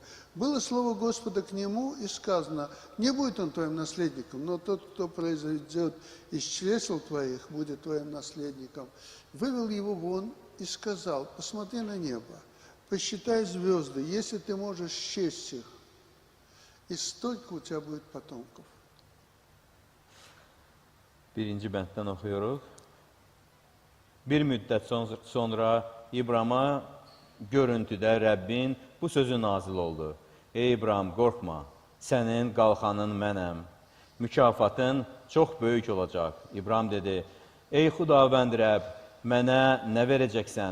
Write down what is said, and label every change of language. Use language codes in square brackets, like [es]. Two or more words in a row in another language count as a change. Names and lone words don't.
[ru] Было слово Господа к нему, и сказано: «Не будет он твоим наследником, но тот, кто произойдет из чресел твоих, будет твоим наследником». Вывел его вон и сказал: «Посмотри на небо, посчитай звезды, если ты можешь счесть их, и столько у тебя будет потомков». [az] 1-ci bənddən oxuyuruq. Bir müddət sonra İbrahima görüntüdə Rəbbin bu sözü nazil oldu. Ey İbrahim, qorxma, sənin qalxanın mənəm. Mükafatın çox böyük olacaq. İbrahim dedi: Ey Xudavənd Rəbb, mənə nə verəcəksən?